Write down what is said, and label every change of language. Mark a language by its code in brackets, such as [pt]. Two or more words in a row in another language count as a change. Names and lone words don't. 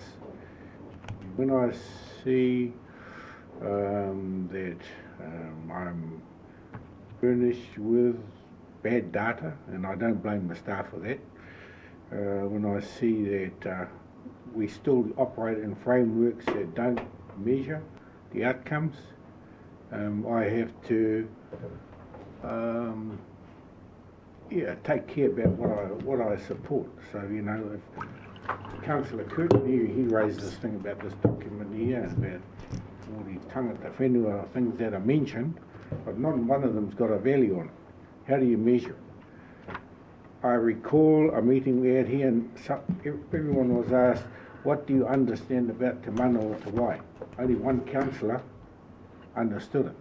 [en] When I see that I'm furnished with bad data, and I don't blame the staff for that, when I see that we still operate in frameworks that don't measure the outcomes, I have to take care about what I support. So, you know, if Councillor Curtin, he raised this thing about this document here, about all these [mi] tangata whenua [en] things that are mentioned, but not one of them's got a value on it. How do you measure it? I recall a meeting we had here, and everyone was asked, what do you understand about Te Mana o Te Wai? Only one councillor understood it.